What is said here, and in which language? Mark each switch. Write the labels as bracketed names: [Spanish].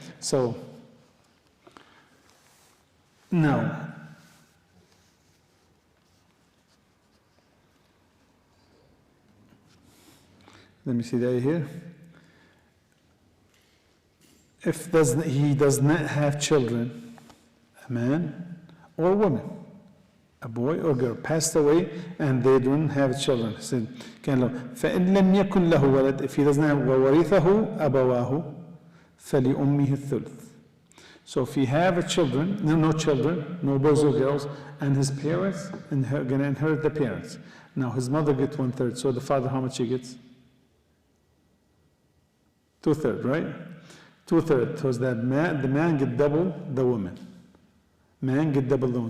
[English] So, now, let me see the ayah here. If he does not have children, a man or a woman, a boy or girl, passed away and they don't have children. He said, [Arabic] فَإِن لَمْ يَكُنْ لَهُ وَلَدٍ, [English] if he doesn't have, [Arabic] وَوَرِثَهُ أَبَوَاهُ فَلِأُمِّهِ الثُّلُث. [English] So if he have children, no children, no boys or girls, and his parents going to inherit the parents. Now his mother gets 1/3, so the father, how much he gets? 2/3, right? 2/3. So the man get double the woman. Man get double the woman.